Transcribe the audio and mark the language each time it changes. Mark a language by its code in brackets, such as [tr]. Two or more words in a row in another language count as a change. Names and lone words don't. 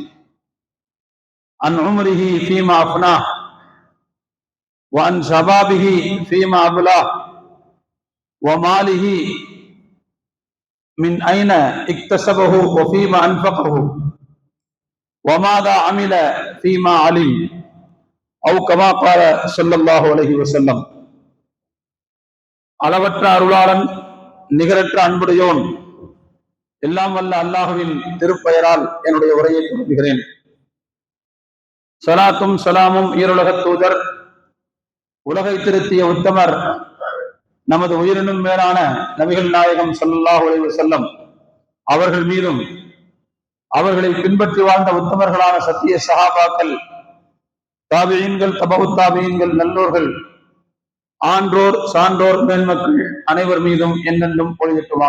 [ar] عن عمره فيما أفناه، وعن شبابه فيما أبلاه، وماله من أين اكتسبه وفيما أنفقه، وماذا عمل فيما علم، أو كما قال صلى الله عليه وسلم. [ta] அளவற்ற அருளாளன் நிகரற்ற அன்புடையோன் எல்லாம் வல்ல அல்லாஹுவின் திருப்பெயரால் என்னுடைய உரையை தொடங்குகிறேன். சலாத்தும் சலாமும் ஈருலக தூதர், உலகை திருத்திய உத்தமர், நமது உயிரினும் மேலான நபிகள் நாயகம் [ar] صلى الله عليه وسلم [ta] அவர்கள் மீதும், அவர்களை பின்பற்றி வாழ்ந்த உத்தமர்களான சத்திய சஹாபாக்கள், தாபியீன்கள், தபஉ தாபியீன்கள், நல்லோர்கள், ஆன்றோர், சான்றோர், மேன்மக்கள் அனைவர் மீதும் என்னென்றும் பொழியட்டுமாக.